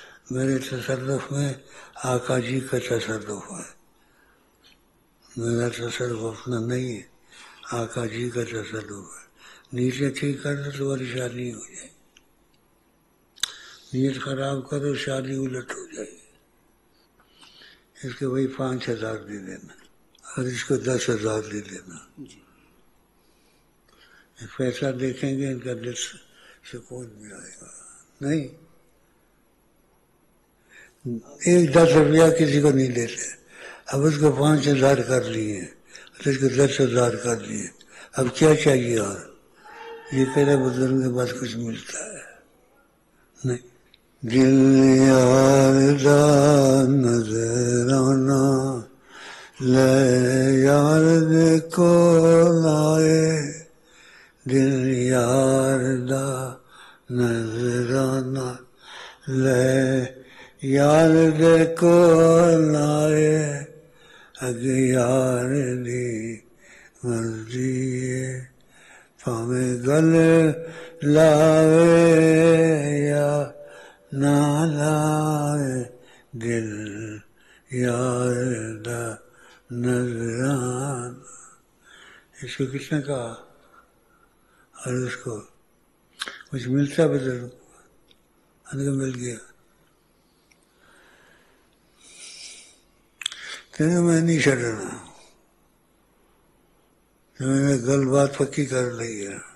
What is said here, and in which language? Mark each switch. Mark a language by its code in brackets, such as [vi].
[ur] میرے تصرف میں آقا جی کا تصرف ہے، میرا تصرف اپنا نہیں ہے، آقا جی کا تصرف ہے. نیتیں ٹھیک کر دو تمہاری شادی ہو جائے. نیت خراب کرو شادی الٹ ہو جائے گی. اس کو وہی 5000 دے دینا اور اس کو 10,000 دے دینا. پیسہ دیکھیں گے ان کا دل سکون بھی آئے گا. نہیں، 10 روپیہ کسی کو نہیں دیتے. اب اس کو 5000 کر لیے، اس کو 10,000 کر لیے. اب کیا چاہیے؟ اور یہ کہہ رہے بزرگ کے پاس کچھ ملتا ہے نہیں. [pa] دل یار دا نظرانہ لے یار دے کول آئے دل یار دا نظرانہ لے یار دے کول آئے اگے یار دی مرضی ہے پاویں گل لاوے یا نہ لاوے دل یار دا نظرانہ. [ur] اس کو کس نے کہا اور اس کو کچھ ملتا بدل ان کو مل گیا. کہ میں نہیں چھڑنا میں نے گل بات پکی کر لی ہے.